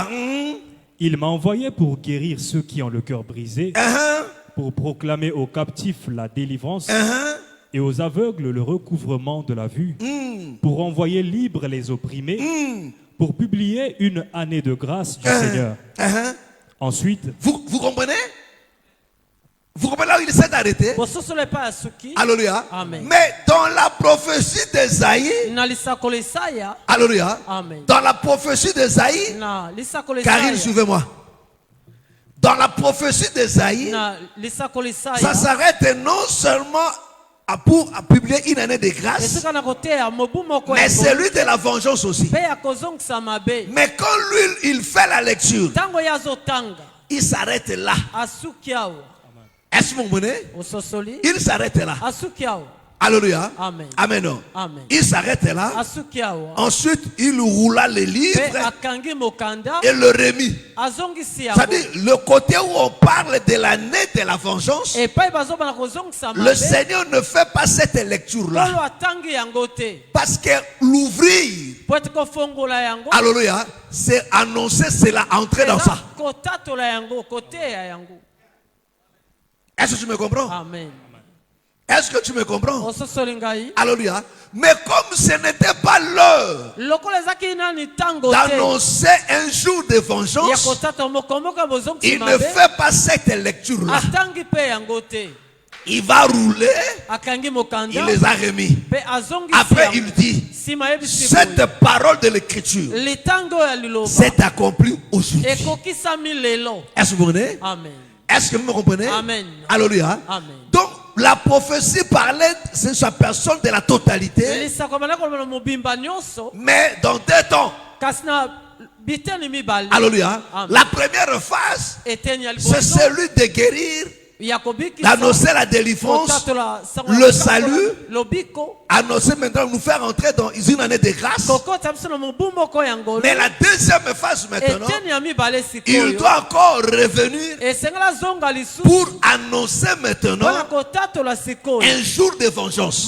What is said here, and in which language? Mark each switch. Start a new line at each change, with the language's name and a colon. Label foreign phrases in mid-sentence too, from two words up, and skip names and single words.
French: Il m'a envoyé pour guérir ceux qui ont le cœur brisé, pour proclamer aux captifs la délivrance et aux aveugles le recouvrement de la vue, pour envoyer libres les opprimés, pour publier une année de grâce du Seigneur. Ensuite, Vous comprenez? Vous comprenez là où il s'est arrêté?
Lingala: Bososolo epai ya suki. Alléluia. Amen.
French: Mais dans la prophétie d'Esaïe,
Lingala: Na lisakolo Esaya. alléluia. Amen.
French: Dans la prophétie d'Esaïe,
Lingala: Na lisakolo Karine, Esaya.
French: suivez-moi. Dans la prophétie d'Esaïe,
Lingala: Na lisakolo
French: ça
Lingala: Esaya.
French: s'arrête non seulement pour publier une année de grâce,
Lingala: Esika na koteya mobu moko ya
French: mais
Lingala: ngolu.
French: celui de la vengeance aussi.
Lingala: Pe ya kozongisa mabe.
French: Mais quand lui, il fait la lecture,
Lingala: Tango ya azotanga.
French: il s'arrête là.
Lingala: Asuki awa.
French: Est-ce que vous comprenez?
Lingala: Ososoli.
French: Il s'arrête là.
Lingala: Asuki awa. Alléluia. Amen. Amen. Amen.
French: Il s'arrête là.
Lingala: Asuki awa.
French: Ensuite, il roula le
Lingala: Pe
French: livre
Lingala: akangi mokanda.
French: et le remit.
Lingala: Azongisi yango.
French: C'est-à-dire, le côté où on parle de l'année de la vengeance,
Lingala: Epai bazobana kozongisa
French: le
Lingala: mabe.
French: Seigneur ne fait pas cette lecture-là.
Lingala: Kolo atangi yango te.
French: Parce que l'ouvrir,
Lingala: Po ete kofongola yango.
French: alléluia, c'est annoncer, c'est la entrer dans ça.
Lingala: Kotatola yango. Koteya yango.
French: Est-ce que tu me comprends? Amen. Est-ce que tu me comprends?
Lingala: Ososoli ngai. Alléluia.
French: Mais comme ce n'était pas l'heure
Lingala: Lokola ezaki nani tango te.
French: d'annoncer un jour de
Lingala: Ya
French: vengeance,
Lingala: kotata mokomoka bozongisi
French: il ne
Lingala: mabe.
French: fait pas cette lecture-là.
Lingala: Atangi pe yango te.
French: Il va rouler,
Lingala: Akangi mokanda.
French: il les a remis.
Lingala: Pe azongisi
French: Après,
Lingala: yango.
French: il dit,
Lingala: Sima yebisi
French: cette
Lingala: boye.
French: parole de l'écriture
Lingala: Litango ya liloba.
French: s'est accomplie aujourd'hui.
Lingala: Ekokisami lelo.
French: Est-ce que vous comprenez? Amen. Est-ce que vous me comprenez? Amen. Alléluia. Amen. Donc, la prophétie parlait de sa personne de la totalité,
Lingala: Lisako bana kolobela mobimba nyonso.
French: mais dans deux temps.
Lingala: Kasi na biteni mibale. Alléluia. Amen.
French: La première phase,
Lingala: Eteni ya
French: c'est
Lingala: liboso.
French: celui de guérir d'annoncer la délivrance, le salut, annoncer maintenant, nous faire entrer dans une année de grâce. Mais la deuxième phase maintenant, il doit encore revenir pour annoncer maintenant un jour de vengeance.